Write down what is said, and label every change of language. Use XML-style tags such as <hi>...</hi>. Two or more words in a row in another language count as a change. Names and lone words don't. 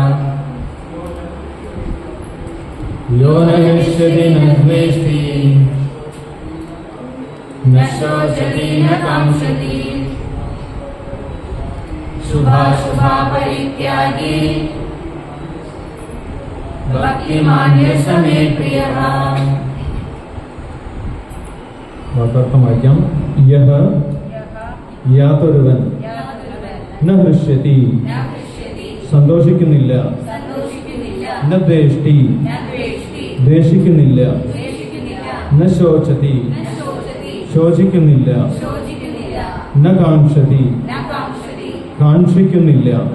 <sa>यो न हृष्यति न द्वेष्टि न शोचति न कांक्षति शुभाशुभपरित्यागी भक्तिमान्य समे प्रियः</sa> <ml>വാക്യാർത്ഥം യഹ യാതൊരുവൻ</ml> <sa>ന ഹൃഷ്യതി</sa> <ml>സന്തോഷിക്കുന്നില്ല</ml> <sa>ന ദ്വേഷ്ടി</sa> <ml>ദ്വേഷിക്കുന്നില്ല</ml> <sa>ന ശോചതി</sa> <ml>ശോചിക്കുന്നില്ല</ml> <sa>ന കാംക്ഷതി</sa> <ml>കാക്ഷിക്കുന്നില്ല</ml>